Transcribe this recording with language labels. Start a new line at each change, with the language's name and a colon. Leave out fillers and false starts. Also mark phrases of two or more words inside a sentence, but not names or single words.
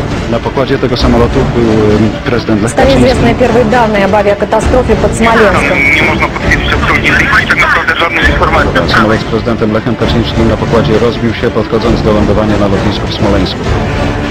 Polish: Na pokładzie tego samolotu był prezydent Lech
Russian: Стали
Polish: Kaczyński.
Russian: известны первые данные об авиакатастрофе под Смоленском.
Polish: Nie można potwierdzić absolutnie tak naprawdę żadnych informacji. Samolot z prezydentem Lechem Kaczyńskim na pokładzie rozbił się, podchodząc do lądowania na lotnisku w Smoleńsku.